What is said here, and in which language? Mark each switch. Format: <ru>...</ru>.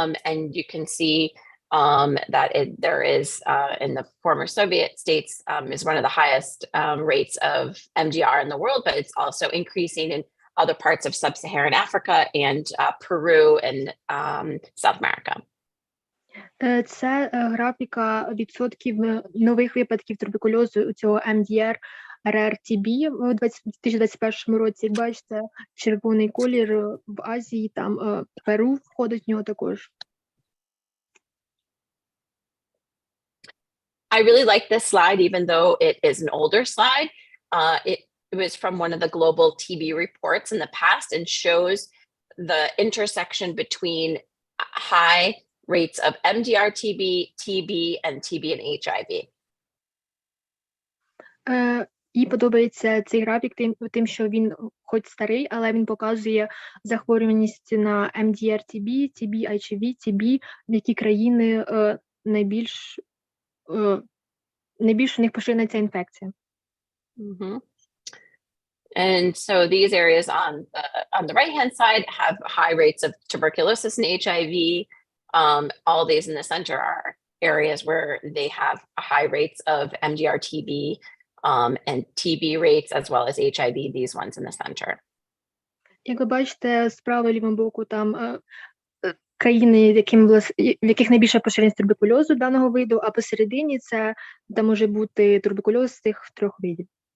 <en>And you can see that there is in the former Soviet states is one of the highest rates of MDR in the world, but it's also increasing in other parts of sub-Saharan Africa and Peru and South America.</en> <uk>Це графіка відсотків нових випадків туберкульозу у цього MDR RR-TB у 2021 році. Як бачите, червоний колір в Азії, там Перу входить в нього також.</uk> <en>I really like this slide, even though it is an older slide. It was from one of the global TB reports in the past and shows the intersection between high rates of MDR TB, TB, and TB and HIV.</en> <uk>І подобається цей графік тим, що він хоч старий, але він показує захворюваність на MDR TB, TB, HIV, TB, в які країни найбільш у них поширена ця інфекція. Mm-hmm.</uk> <en>And so these areas on the right-hand side have high rates of tuberculosis and HIV. All these in the center are areas where they have high rates of MDR TB and TB rates, as well as HIV, these ones in the center.</en> <uk>Як ви бачите, справа лівому боку там країни, в яких найбільша поширеність туберкульозу даного виду, а посередині це, де може бути туберкульоз з цих трьох видів.</uk>